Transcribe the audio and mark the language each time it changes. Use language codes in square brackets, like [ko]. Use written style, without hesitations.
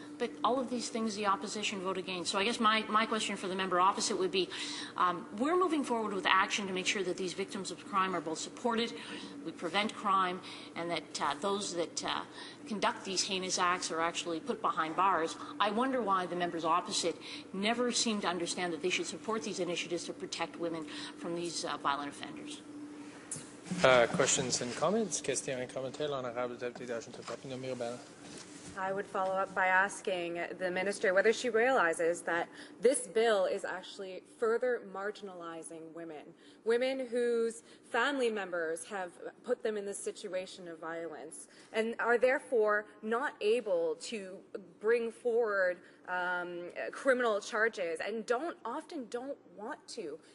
[en] But all of these things the opposition vote against. So I guess my question for the member opposite would be, we're moving forward with action to make sure that these victims of crime are both supported, we prevent crime, and that those that conduct these heinous acts are actually put behind bars. I wonder why the members opposite never seem to understand that they should support these initiatives to protect women from these violent offenders. Questions and comments? [fr] Question et commentaire, l'honorable député d'Argenteuil-Papineau-Mirabel. [en] I would follow up by asking the minister whether she realizes that this bill is actually further marginalizing women whose family members have put them in this situation of violence and are therefore not able to bring forward criminal charges and often don't want to.